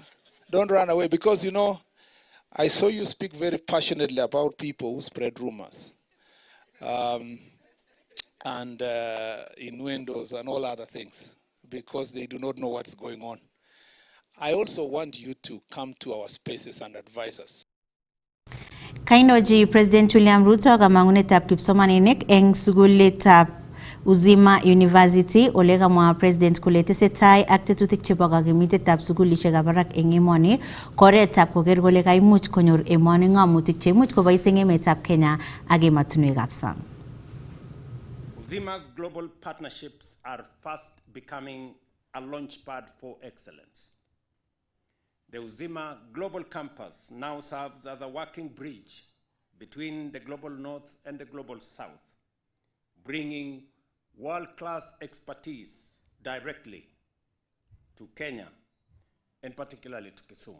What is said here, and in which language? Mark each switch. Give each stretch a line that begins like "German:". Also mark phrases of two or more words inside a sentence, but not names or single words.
English: Don't run away, because, I saw you speak very passionately about people who spread rumors and innuendos and all other things, because they do not know what's going on. I also want you to come to our spaces and advise us.
Kalenjin: Kainoji President William Ruto kamangunetab kipsomaninik eng sukulitab Uzima University olega mwa President kole tesetai ak tetutik chebo kakimitetab sukulishekab barak eng emoni, koretab koker kole kaimuch konyor emoni ngamutik cheimuch kobois eng emetab Kenya ak ematunwekab sang.
English: Uzima's global partnerships are fast becoming a launchpad for excellence. The Uzima Global Campus now serves as a working bridge between the Global North and the Global South, bringing world-class expertise directly to Kenya, and particularly to Kisumu.